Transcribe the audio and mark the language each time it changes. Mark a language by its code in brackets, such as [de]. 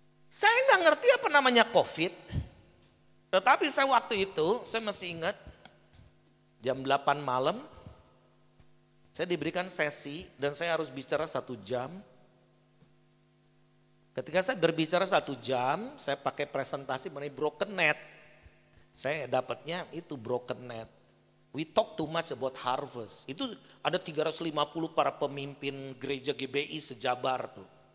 [id] Saya nggak ngerti apa namanya COVID. Tetapi saya waktu itu, saya masih ingat jam 8 malam, saya diberikan sesi dan saya harus bicara 1 jam. Ketika saya berbicara 1 jam, saya pakai presentasi mengenai broken net. Saya dapatnya itu broken net. [en] We talk too much about harvest. [id] Itu ada 350 para pemimpin gereja GBI sejabar tuh.